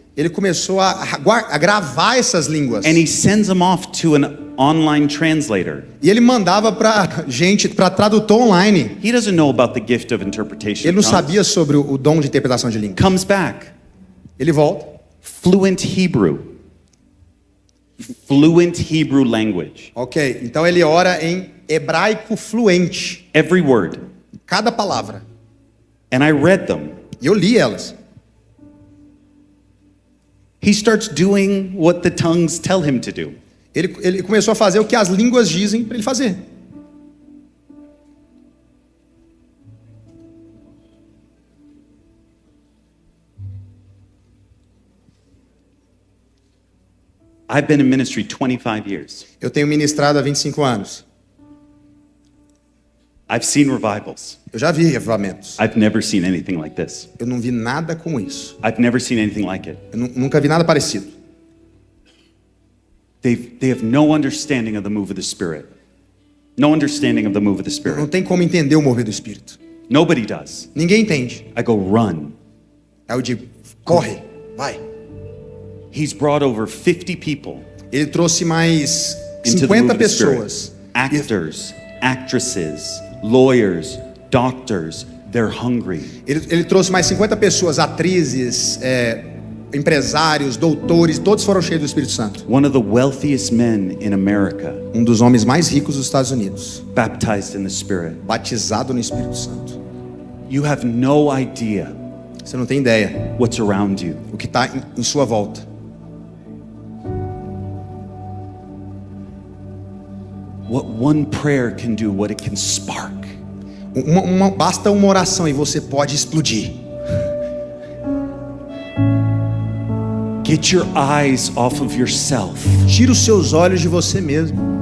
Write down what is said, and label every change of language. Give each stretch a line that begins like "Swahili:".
Portuguese: Ele começou a gravar essas línguas.
English: and he sends them off to an online translator.
Portuguese: E ele mandava para gente, para tradutor online.
English: He doesn't know about the gift of interpretation.
Portuguese: Ele não
English: of tongues.
Portuguese: sabia sobre o dom de interpretação de línguas.
English: Comes back,
Portuguese: Ele volta.
English: fluent Hebrew. Fluent Hebrew language.
Portuguese: Ok, então ele ora em hebraico fluente.
English: Every word.
Portuguese: Cada palavra.
English: And I read them.
Portuguese: E eu li elas.
English: He starts doing what the tongues tell him to do.
Portuguese: Ele começou a fazer o que as línguas dizem para ele fazer.
English: I've been in ministry 25 years.
Portuguese: Eu tenho ministrado há 25 anos.
English: I've seen revivals.
Portuguese: Eu já vi revivamentos.
English: I've never seen anything like this.
Portuguese: Eu não vi nada como isso.
English: I've never seen anything like it.
Portuguese: Eu nunca vi nada parecido.
English: They have no understanding of the move of the Spirit. No understanding of the move of the
Portuguese: Não
English: Spirit.
Portuguese: tem como entender o mover do Espírito.
English: Nobody does.
Portuguese: Ninguém entende.
English: I go, run.
Portuguese: Aí eu digo: corre, vai.
English: He's brought over 50 people
Portuguese: Ele trouxe mais
English: into the move of the Spirit.
Portuguese: pessoas.
English: Actors, actresses, lawyers, doctors. They're hungry.
Portuguese: Ele trouxe mais 50 pessoas, atrizes, empresários, doutores, todos foram cheios do Espírito Santo.
English: One of the wealthiest men in America,
Portuguese: Um dos homens mais ricos dos Estados Unidos,
English: baptized in the Spirit.
Portuguese: batizado no Espírito Santo.
English: You have no idea
Portuguese: Você não tem ideia
English: what's around you.
Portuguese: o que está em sua volta.
English: What one prayer can do, what it can spark.
Portuguese: Basta uma oração e você pode explodir.
English: Get your eyes off of yourself
Portuguese: Tira os seus olhos de você mesmo